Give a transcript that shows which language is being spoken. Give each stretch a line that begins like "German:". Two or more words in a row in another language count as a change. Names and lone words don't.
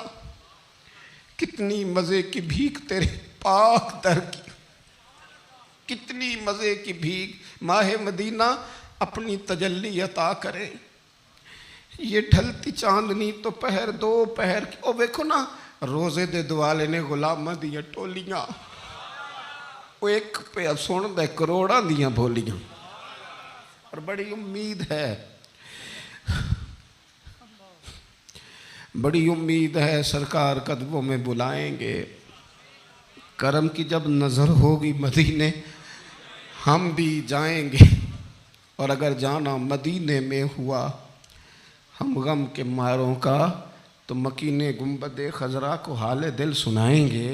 Urdu: کتنی مزے کی بھیک تیرے پاک در کی, کتنی مزے کی بھیک. ماہ مدینہ اپنی تجلی عطا کرے. یہ ڈھلتی چاندنی تو پہر دو پہر کی.
Punjabi: او ویکھو نا روزے دے دوالے نے غلامہ دیا ٹولیاں. وہ ایک پہ سن دے کروڑاں دیاں بولیاں،
Urdu: اور بڑی امید ہے، بڑی امید ہے سرکار قدموں میں بلائیں گے۔ کرم کی جب نظر ہوگی مدینے ہم بھی جائیں گے، اور اگر جانا مدینے میں ہوا ہم غم کے ماروں کا تو مکین گنبد خضرا کو حال دل سنائیں گے۔